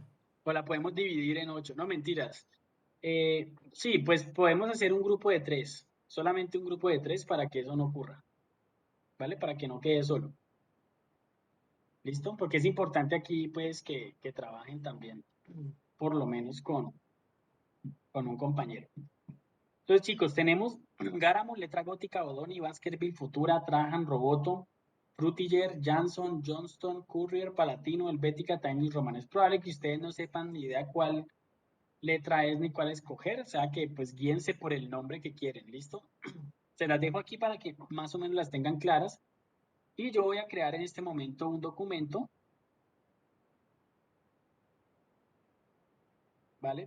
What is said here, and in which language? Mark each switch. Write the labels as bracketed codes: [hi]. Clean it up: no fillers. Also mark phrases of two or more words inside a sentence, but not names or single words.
[es] O la podemos dividir en 8, no mentiras. Sí, pues podemos hacer un grupo de 3, solamente un grupo de 3 para que eso no ocurra, ¿vale? Para que no quede solo. ¿Listo? Porque es importante aquí, pues, que trabajen también, por lo menos con un compañero. Entonces, chicos, tenemos Garamond, Letra Gótica, Odoni, Baskerville, Futura, Trajan, Roboto, Frutiger, Jansson, Johnston, Courier, Palatino, Helvética, Times Roman. Es probable que ustedes no sepan ni idea cuál letra es ni cuál escoger, o sea que pues guíense por el nombre que quieren, ¿listo? Se las dejo aquí para que más o menos las tengan claras y yo voy a crear en este momento un documento ¿vale?